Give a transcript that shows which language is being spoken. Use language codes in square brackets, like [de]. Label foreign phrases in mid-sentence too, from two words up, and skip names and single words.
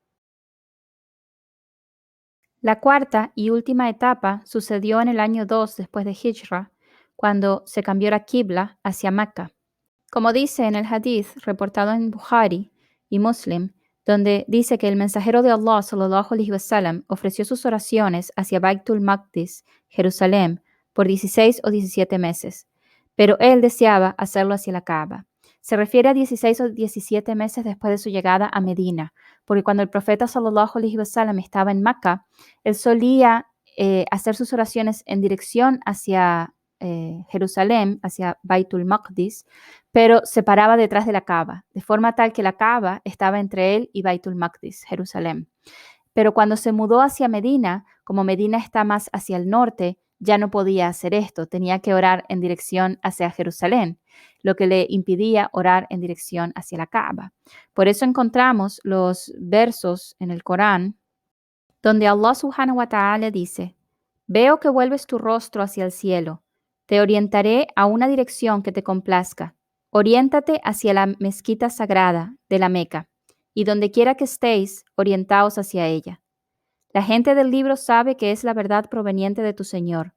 [es] La cuarta y última etapa sucedió en el año 2 después de Hijra, cuando se cambió la Qibla hacia Mecca. Como dice en el hadith reportado en Bukhari y Muslim, donde dice que el mensajero de Allah [ar] صلى الله عليه وسلم [es] ofreció sus oraciones hacia Baitul Maqdis, Jerusalén, por 16 o 17 meses, pero él deseaba hacerlo hacia la Kaaba. Se refiere a 16 o 17 meses después de su llegada a Medina, porque cuando el profeta [ar] صلى الله عليه وسلم [es] estaba en Mecca, él solía hacer sus oraciones en dirección hacia Jerusalén, hacia Baitul Maqdis, pero se paraba detrás de la Kaaba, de forma tal que la Kaaba estaba entre él y Baitul Maqdis, Jerusalén. Pero cuando se mudó hacia Medina, como Medina está más hacia el norte, ya no podía hacer esto, tenía que orar en dirección hacia Jerusalén, lo que le impedía orar en dirección hacia la Kaaba. Por eso encontramos los versos en el Corán donde Allah [ar] سبحانه وتعالى [es] dice: Veo que vuelves tu rostro hacia el cielo, te orientaré a una dirección que te complazca. Oriéntate hacia la mezquita sagrada de la Meca, y donde quiera que estéis, orientaos hacia ella. La gente del libro sabe que es la verdad proveniente de tu Señor.